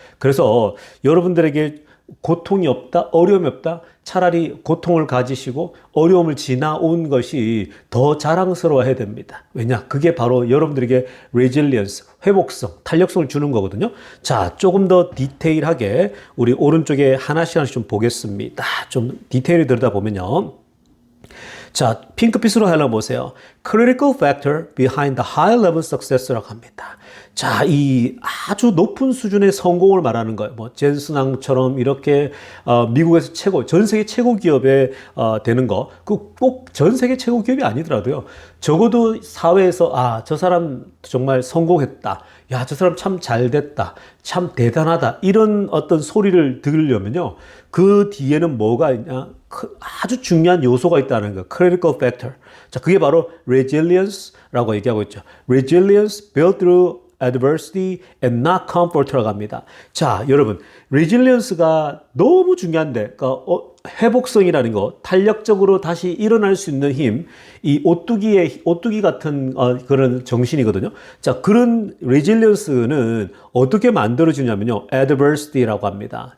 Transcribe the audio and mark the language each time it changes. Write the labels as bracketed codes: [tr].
[ko] 그래서 여러분들에게 고통이 없다, 어려움이 없다, 차라리 고통을 가지시고 어려움을 지나온 것이 더 자랑스러워야 됩니다. 왜냐? 그게 바로 여러분들에게 resilience, 회복성, 탄력성을 주는 거거든요. 자, 조금 더 디테일하게 우리 오른쪽에 하나씩 좀 보겠습니다. 좀 디테일을 들여다보면요. 자, 핑크빛으로 보세요. [en] Critical factor behind the high level success [ko] 라고 합니다. 자, 이 아주 높은 수준의 성공을 말하는 거예요. 젠슨왕처럼 이렇게 미국에서 전 세계 최고 기업에 되는 거, 그 꼭 전 세계 최고 기업이 아니더라도요. 적어도 사회에서 저 사람 정말 성공했다. 야, 저 사람 참 잘 됐다. 참 대단하다. 이런 어떤 소리를 들으려면요. 그 뒤에는 뭐가 있냐? 아주 중요한 요소가 있다는 거예요. [en] critical factor. [ko] 자, 그게 바로 resilience라고 얘기하고 있죠. [en] resilience built through adversity and not comfort [ko] 라고 합니다. 자, 여러분, resilience가 너무 중요한데, 그러니까 회복성이라는 거, 탄력적으로 다시 일어날 수 있는 힘, 이 오뚜기 같은 그런 정신이거든요. 자, 그런 resilience는 어떻게 만들어지냐면요, adversity라고 합니다.